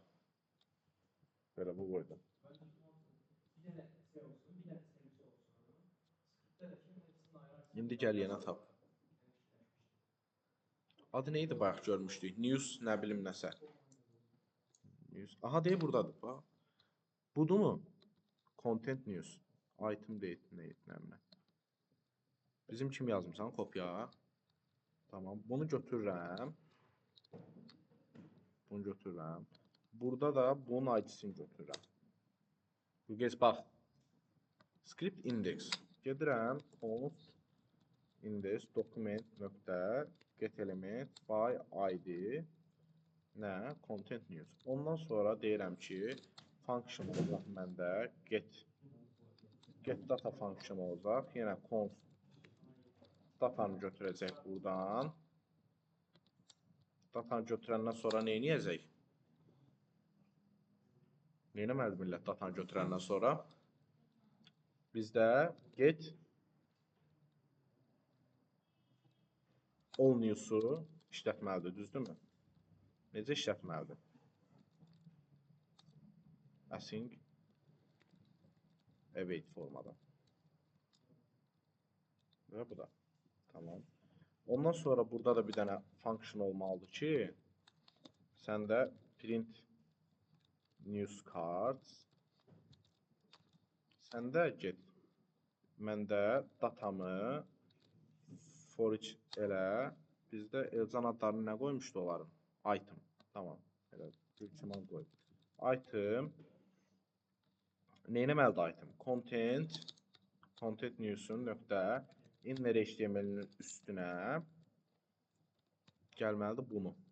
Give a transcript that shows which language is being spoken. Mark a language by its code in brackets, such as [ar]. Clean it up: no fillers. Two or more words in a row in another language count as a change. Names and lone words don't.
[az] Belə bu qoydum. İndi gəl yenə tap. Adı neydi bayaq görmüşdük? News, nə bilim nəsə. News. Aha, deyir buradadır. Bax. Budur mu? [en] Content news. Item date [az] nə? Bizim kim yazmışsan? Kopya. Tamam. Bunu götürürəm. Burada da bunun ID-sini götürürəm. Bu gez bax. [en] Script index. [az] Gedirəm [en] const index document nöqtə get element by id [az] nə content news. Ondan sonra deyirəm ki, function olacaq məndə [en] get data function [az] olacaq. Yenə const datanı götürəcək buradan. Datanı götürəndən sonra nə edəcək? Nə etməlidir millət datanı götürəndən sonra? Bizdə [en] get all news'u [az] işlətməlidir, düzdürmü? Necə işlətməlidir? [en] Async await [az] formada. Və bu da. Tamam. Ondan sonra burada da bir dənə function olmalıdır ki, səndə [en] print news cards, [az] səndə get, məndə datamı for each elə, bizdə Elcan adlarını nə qoymuşdu onların? Item. Tamam. Elə Gülçiman qoyub. Item nə etməlidir item? Content news'un nöqtə [en] inner HTML-nin [az] üstünə gəlməlidir bunu.